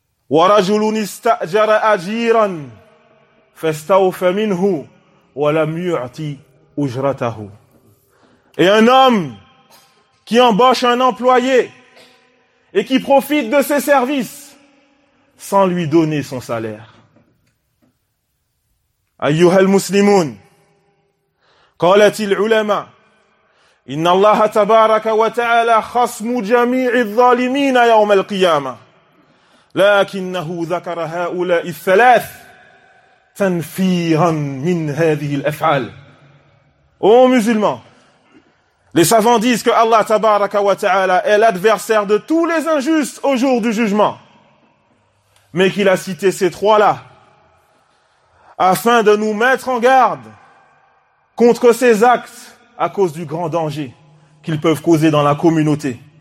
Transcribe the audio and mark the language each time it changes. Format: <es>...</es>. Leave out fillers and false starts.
<ar>وَرَجُلٌ اسْتَأْجَرَ أَجِيرًا فَاسْتَوْفَ مِنْهُ وَلَمْ يُعْطِ أُجْرَتَهُ.</ar> <fr>Et un homme qui embauche un employé et qui profite de ses services sans lui donner son salaire.</fr> <ar>أَيُّهَا الْمُسْلِمُونَ قَالَتِ الْعُلَمَا إن الله تبارك وتعالى خصم جميع الظالمين يوم القيامة لكنه ذكر هؤلاء الثلاث تنفيرا من هذه الأفعال.</ar> <fr>Ô musulmans, les savants disent que Allah tabaraka wa ta'ala est l'adversaire de tous les injustes au jour du jugement, mais qu'il a cité ces trois-là afin de nous mettre en garde contre ces actes à cause du grand danger qu'ils peuvent causer dans la communauté.</fr>